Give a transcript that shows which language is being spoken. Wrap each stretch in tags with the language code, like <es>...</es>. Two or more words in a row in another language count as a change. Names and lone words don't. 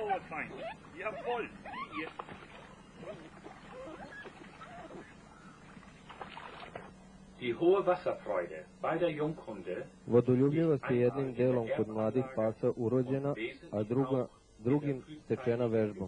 <de>fein. Jawohl. Hier. Die hohe Wasserfreude bei der Junghunde</de> <sr>Vodoljubljivost je jednim delom kod mladih pasa urođena, a drugim stečena vežbom.</sr>